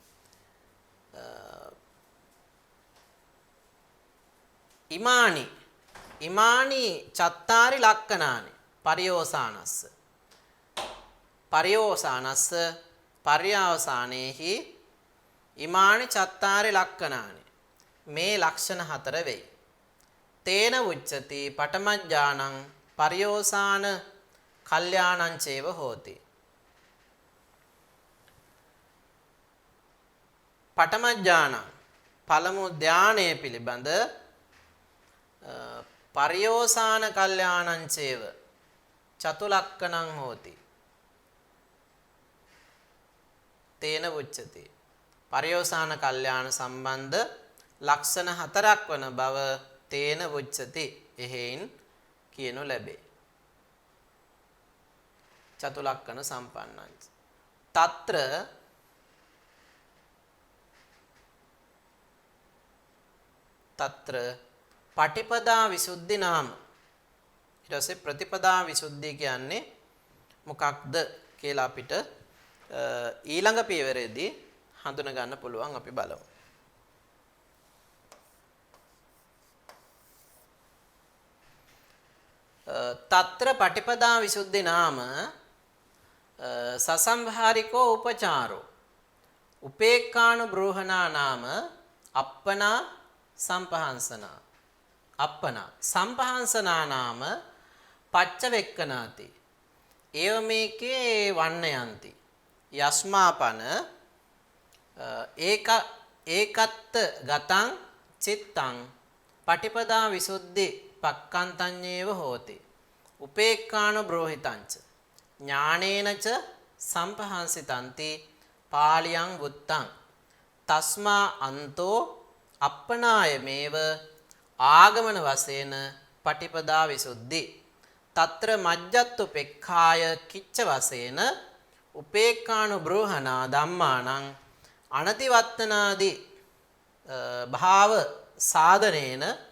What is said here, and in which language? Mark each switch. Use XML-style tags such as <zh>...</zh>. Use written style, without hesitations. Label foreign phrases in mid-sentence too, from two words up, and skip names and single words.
<pi>ඉමානි චත්තාරි ලක්ඛනානි පරියෝසානස්ස පර්යවසානයේහි ඉමානි චත්තාරි ලක්ඛනානි</pi> <si>මේ ලක්ෂණ හතර වෙයි.</si> <pi>තේන උච්චති පඨම ඥානං පරියෝසාන කල්යාණං චේව හෝති. පඨම ඥානං</pi> <si>පළමු ධානයේ පිළිබඳ</si> <pi>පරියෝසාන කල්යාණං චේව චතුලක්ඛණං හෝති. තේන උච්චති</pi> <si>පරියෝසාන කල්යාණ සම්බන්ධ ලක්ෂණ හතරක් වන බව</si> <pi>තේන උච්චති</pi> <si>එහෙයින් කියනු ලැබේ.</si> <pi>චතුලක්ඛණ සම්පන්නං తත්‍ර පටිපදා විසුද්ධි නාම.</pi> <si>ඊට පස්සේ ප්‍රතිපදා විසුද්ධිය කියන්නේ මොකක්ද කියලා අපිට ඊළඟ පියවරේදී හඳුනා ගන්න පුළුවන්. අපි බලමු.</si> <pi>తත්‍ර පටිපදා විසුද්ධි නාම සසම්භාරිකෝ උපචාරෝ උපේක්ඛානුබ්‍රෝහණා නාම අප්පනා සම්පහන්සනා සම්පහන්සනා නාම පච්චවෙක්කනාති ඒව මේකේ වන්නයන්ති යස්මාපන ඒකත්ත ගතං චිත්තං පටිපදා විසුද්ධි පක්ඛන්තඤ්ඤේව හෝති උපේක්ඛානුබ්‍රෝහිතංච ඥානේනච සම්පහන්සිතಂತಿ පාලියං වුත්තං තස්මා අන්තෝ අප්පනායමේව</pi> <si>ආගමන වශයෙන්</si> <pi>පටිපදා විසුද්ධි తත්‍ර මජ්ජත්තුපෙක්ඛාය කිච්ච වශයෙන් උපේක්ඛානුබ්‍රෝහණා ධම්මානං අනතිවත්තනාදි භාව සාධනේන</pi>